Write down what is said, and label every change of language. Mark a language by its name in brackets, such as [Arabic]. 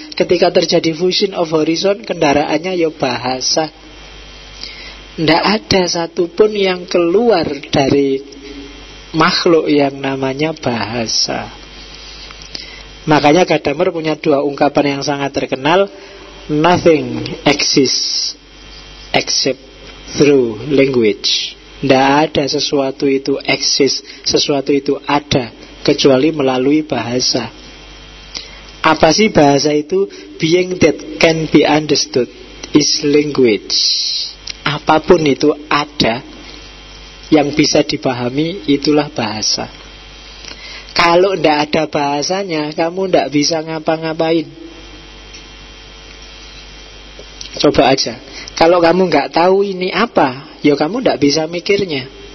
[Indonesian] Ketika terjadi [English] fusion of horizon, [Indonesian] kendaraannya ya bahasa. Tidak ada satupun yang keluar dari makhluk yang namanya bahasa. Makanya Gadamer punya dua ungkapan yang sangat terkenal. [English] Nothing exists except through language. [Indonesian] Tidak ada sesuatu itu exist, sesuatu itu ada kecuali melalui bahasa. Apa sih bahasa itu? [English] Being that can be understood is language. [Indonesian] Apapun itu ada yang bisa dipahami, itulah bahasa. Kalau tidak ada bahasanya, kamu tidak bisa ngapa-ngapain. Coba aja, kalau kamu gak tahu ini apa, ya kamu gak bisa mikirnya.